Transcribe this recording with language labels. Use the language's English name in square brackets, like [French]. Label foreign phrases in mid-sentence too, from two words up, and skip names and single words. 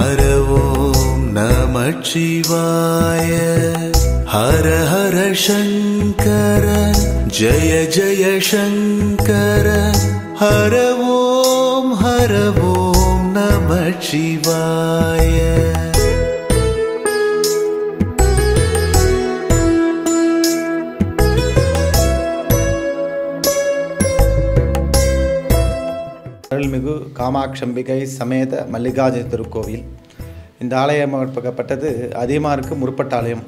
[Sanskrit] नमः शिवाय हर हर शंकर जय जय शंकर हर ओम नमः शिवाय [Tamil] அருள்மிகு காமாட்சம்பிகை சமேத மல்லிகார்ஜுன திருக்கோவில். இந்த ஆலயம் அமைக்கப்பட்டது அதியமாருக்கு முற்பட்ட ஆலயம்.